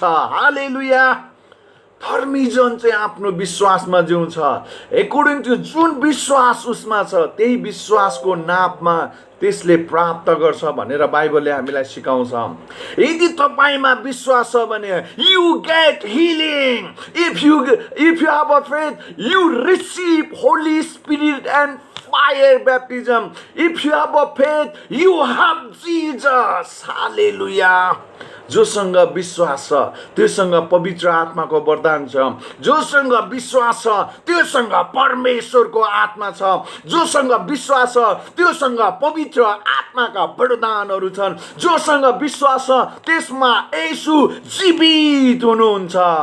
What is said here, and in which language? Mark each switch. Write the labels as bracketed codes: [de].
[ne] हालेलुया। धर्मी जन चाहिँ आफ्नो विश्वासमा जिउँछ। [en] according to [ne] जुन विश्वास उसमा छ त्यही विश्वासको नापमा त्यसले प्राप्त गर्छ भनेर बाइबलले हामीलाई सिकाउँछ। यदि तपाईमा विश्वास छ भने [en] you get healing. If you have a faith, you receive Holy Spirit and fire baptism. If you have a faith, you have Jesus. Hallelujah. [ne] जोसँग विश्वास छ त्योसँग पवित्र आत्माको वरदान छ। जोसँग विश्वास छ त्योसँग परमेश्वरको आत्मा छ। जोसँग विश्वास छ त्योसँग पवित्र आत्माका वरदानहरू छन्। जोसँग विश्वास छ त्यसमा येशू जीवित हुनुहुन्छ।